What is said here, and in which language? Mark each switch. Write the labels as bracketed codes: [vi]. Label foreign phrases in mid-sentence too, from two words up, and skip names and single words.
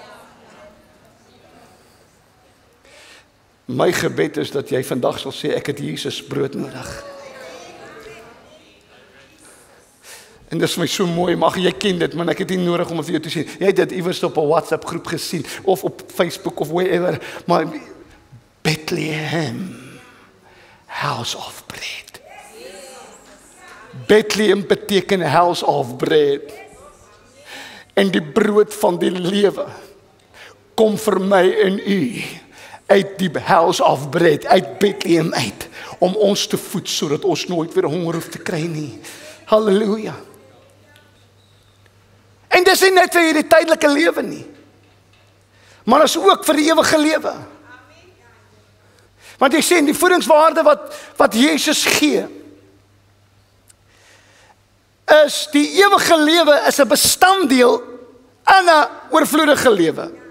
[af] My gebed is dat jy vandag sal sê, ek het Jesus brood nodig. En dit is my so mooi, mag jy ken dit, maar ek het nie nodig om vir jou te sê, jy het dit iewers op 'n WhatsApp groep gesien, of op Facebook, of wherever, maar Bethlehem, [en] house of bread. [af] Bethlehem beteken [en] house of bread. [af] En die brood van die lewe, kom vir my en u, uit die [en] house of bread, [af] uit Bethlehem uit, om ons te voed, sodat ons nooit weer honger hoef te kry nie. Halleluja. En dis nie net vir hierdie tydelike lewe nie, maar dis ook vir die ewige lewe. Want jy sien, die voedingswaarde wat Jesus gee, is die ewige lewe is 'n bestanddeel in 'n oorvloedige lewe.